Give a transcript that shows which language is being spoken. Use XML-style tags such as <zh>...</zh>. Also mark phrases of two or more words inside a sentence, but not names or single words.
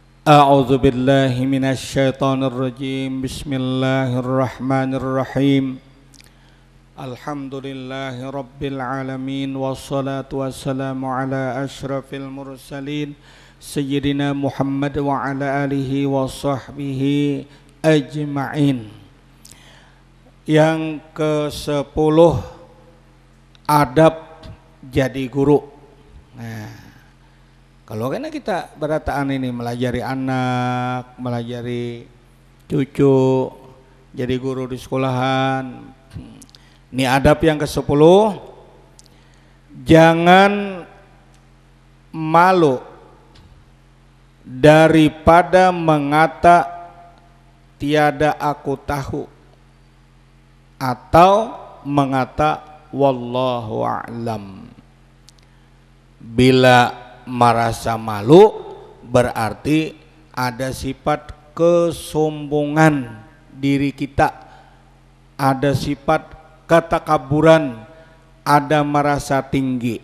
<ar>أعوذ بالله من الشيطان الرجيم. بسم الله الرحمن الرحيم. الحمد لله رب العالمين والصلاة والسلام على أشرف المرسلين سيدنا محمد وعلى آله وصحبه أجمعين.</ar> <bjn>Yang ke-10, adab jadi guru. Nah, kalau karena kita berataan ini melajari anak, melajari cucu, jadi guru di sekolahan. Ini adab yang ke-10, jangan malu daripada mengata tiada aku tahu atau mengata</bjn> <ar>والله أعلم.</ar> <bjn>Bila merasa malu berarti ada sifat kesombongan diri kita, ada sifat ketakaburan, ada merasa tinggi.</bjn>